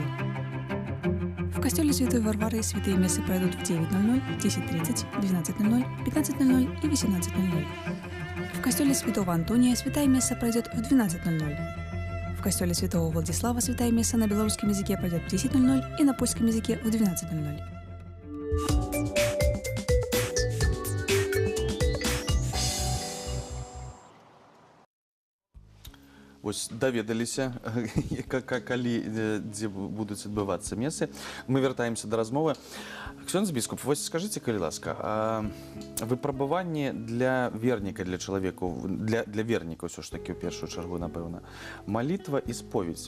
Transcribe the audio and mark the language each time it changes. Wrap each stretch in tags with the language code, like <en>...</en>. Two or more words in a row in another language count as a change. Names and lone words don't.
<ru>В костеле Святой Варвары святые мессы пройдут в 9:00, 10:30, 12:00, 15:00 и 18:00. В костеле Святого Антония святая месса пройдет в 12:00. В костеле Святого Владислава святая месса на белорусском языке пройдет в 10:00 и на польском языке в 12:00.</ru> <be>Вось даведаліся, калі дзе будуць адбывацца месы. Мы вяртаемся да размовы. Ксёндз біскуп, вось скажыце, калі ласка, выпрабаванне для верніка, для чалавека, для верніка ўсё ж такі ў першую чаргу, напэўна, малітва і споведь.</be>